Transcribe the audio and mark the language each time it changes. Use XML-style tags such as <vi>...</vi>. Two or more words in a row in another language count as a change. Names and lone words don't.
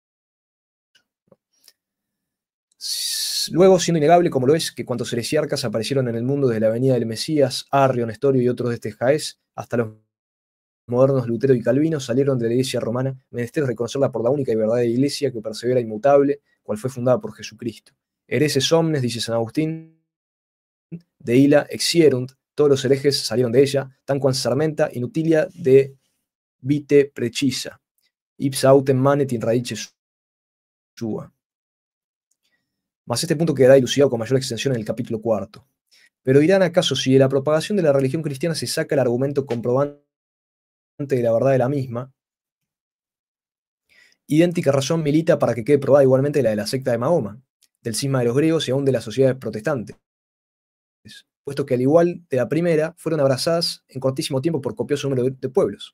<es>Luego, siendo innegable, como lo es, que cuantos heresiarcas aparecieron en el mundo desde la venida del Mesías, Arrio, Nestorio y otros de este Jaez, hasta los modernos Lutero y Calvino, salieron de la iglesia romana, menester reconocerla por la única y verdadera iglesia que persevera inmutable, cual fue fundada por Jesucristo.</es> <la>Hereses omnes,</la> <es>dice San Agustín,</es> <la>de illa exierunt,</la> <es>todos los herejes salieron de ella,</es> <la>tanquam sermenta inutilia de vite precisa, ipsa autem manet in radice sua.</la> <es>Mas este punto quedará dilucidado con mayor extensión en el capítulo cuarto. Pero dirán acaso si de la propagación de la religión cristiana se saca el argumento comprobante de la verdad de la misma, idéntica razón milita para que quede probada igualmente la de la secta de Mahoma, del cisma de los griegos y aún de las sociedades protestantes, puesto que al igual de la primera, fueron abrazadas en cortísimo tiempo por copioso número de pueblos.</es>